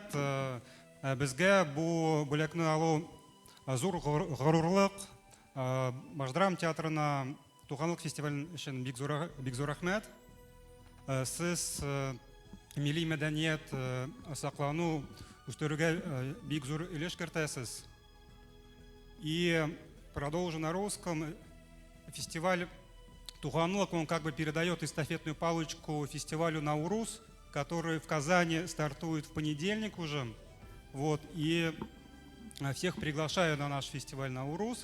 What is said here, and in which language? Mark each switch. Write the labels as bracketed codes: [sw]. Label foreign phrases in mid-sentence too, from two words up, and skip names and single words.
[tt] Безгә бу бүләкне алу зур горурлык. Башдрам театрына туганлык фестивале өчен бик зур рәхмәт. Сез милли мәдәният саклану үстерүгә бик зур өлеш кертәсез. [ru] И продолжу на русском. Фестиваль «Туганлык», он как бы передает эстафетную палочку фестивалю «Наурус», который в Казани стартует в понедельник уже. Вот, и всех приглашаю на наш фестиваль «Наурус».